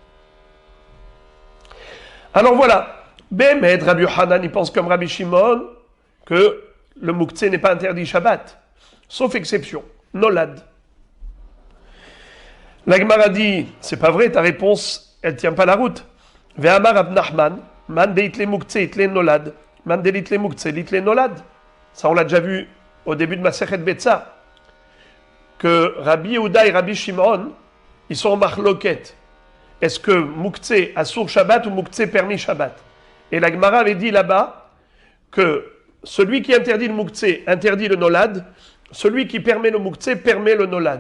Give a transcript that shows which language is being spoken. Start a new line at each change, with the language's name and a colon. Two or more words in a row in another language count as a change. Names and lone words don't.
French: Alors voilà. Bémet, Rabbi Yochanan, il pense comme Rabbi Shimon que le mouktsé n'est pas interdit Shabbat, sauf exception, nolad. La Gemara dit, c'est pas vrai, ta réponse, elle tient pas la route.
Aramaic: ואמר רב נחמן, מאן דאית ליה מוקצה אית ליה נולד, מאן דלית ליה מוקצה לית ליה נולד.
French: Ça, on l'a déjà vu au début de Masechet Betsa, que Rabbi Yehuda et Rabbi Shimon, ils sont en marloquette. Est-ce que
Hebrew: מוקצה אסור שבת
French: ou muktzeh permis Shabbat? Et la Gemara avait dit là-bas que celui qui interdit le muktzeh interdit le nolad, celui qui permet le muktzeh permet le nolad.